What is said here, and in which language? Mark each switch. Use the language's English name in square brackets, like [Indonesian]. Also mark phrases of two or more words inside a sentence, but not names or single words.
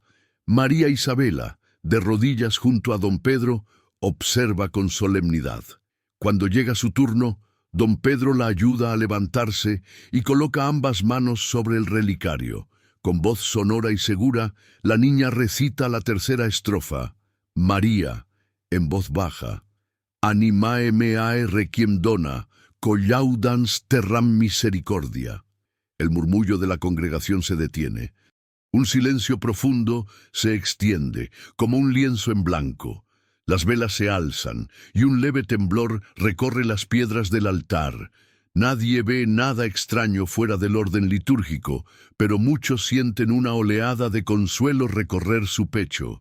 [Spanish] María Isabela, de rodillas junto a don Pedro, observa con solemnidad. Cuando llega su turno, don Pedro la ayuda a levantarse y coloca ambas manos sobre el relicario. Con voz sonora y segura, la niña recita la tercera estrofa. María, en voz baja. [Latin] Animae meae requiem dona, collaudans terram misericordia. [Spanish] El murmullo de la congregación se detiene. Un silencio profundo se extiende, como un lienzo en blanco. Las velas se alzan, y un leve temblor recorre las piedras del altar. Nadie ve nada extraño fuera del orden litúrgico, pero muchos sienten una oleada de consuelo recorrer su pecho.